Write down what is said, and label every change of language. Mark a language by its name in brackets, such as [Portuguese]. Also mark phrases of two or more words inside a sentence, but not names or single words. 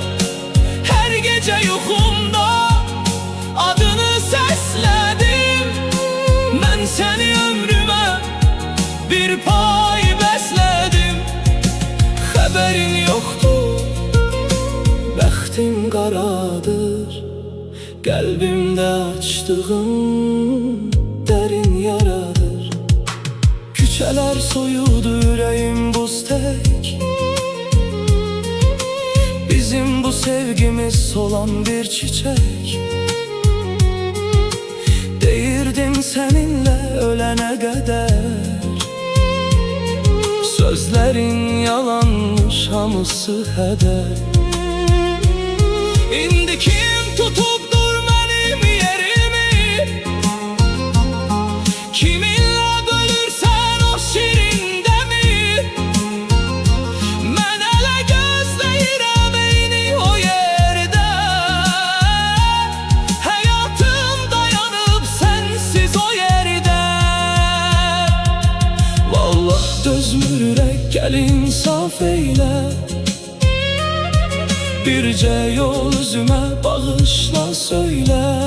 [Azerbaijani] Her gece yuxumda adını səslədim, mən səni ömrümə bir pay bəslədim. Xəbərin yoxdur, bəxtim qaradır, qəlbimdə açdığım dərin yaradır. Küçələr soyuldu, ürəyim buz tek, bizim bu sevgimiz solan bir çiçek. [Turkish] Deyirdim seninle ölene kadar, sözlerin yalanmış, [Azerbaijani] hamısı heder. İndi kim tutubdur benim yerimi? Kiminle bölürsen o şirin demir? Mən hələ gözləyirəm eyni o yerdə, həyatım dayanıb sensiz o yerdə. Vallah dözmürək, gəl insaf eylə, bircə yol üzümə bağışla söylə.